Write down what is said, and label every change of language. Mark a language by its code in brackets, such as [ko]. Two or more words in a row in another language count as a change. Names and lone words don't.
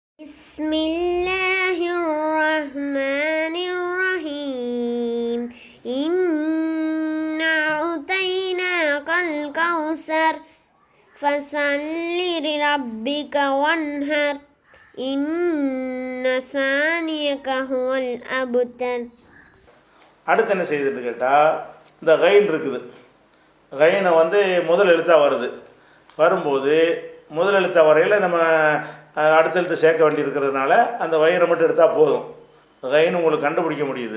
[ar] بسم الله الرحمن الرحيم إنا أعطيناك الكوثر فصل لربك وانحر إن ثانيك هو الأبتر. [ta] அடுத்து என்ன செய்யுதுன்னு கேட்டால், இந்த கைன் இருக்குது, கைனை முதல் எழுத்தாக வருது. வரும்போது முதல் எழுத்தாக வரையில் நம்ம அடுத்த எழுத்து சேர்க்க வேண்டியிருக்கிறதுனால அந்த வயிறை மட்டும் எடுத்தால் போதும், கைன் உங்களுக்கு கண்டுபிடிக்க முடியுது.